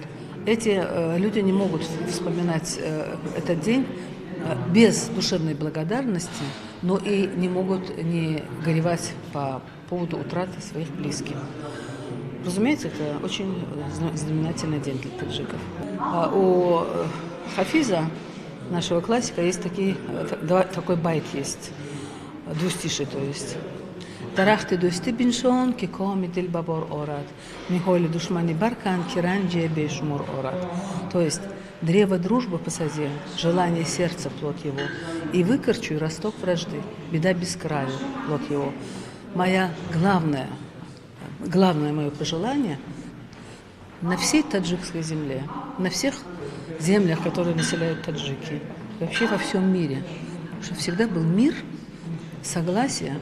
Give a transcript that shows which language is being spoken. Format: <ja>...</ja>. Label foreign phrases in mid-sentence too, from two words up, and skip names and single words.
<ru>Эти люди не могут вспоминать этот день без душевной благодарности, но и не могут не горевать по поводу утраты своих близких. Разумеется, это очень знаменательный день для таджиков. У Хафиза, нашего классика, есть такой байт есть, двустишие, то есть.</ru> <fa>درخت دوستی بنشان که کام دل ببار آرد نهال دشمنی برکن که رنج بشمار آرد.</fa> <ru>То есть древо дружбы посади, желание сердца плод его, и выкорчуй росток вражды, беда без краю плод его. Главное мое пожелание на всей таджикской земле, на всех землях, которые населяют таджики, вообще во всем мире, чтобы всегда был мир, согласие.</ru>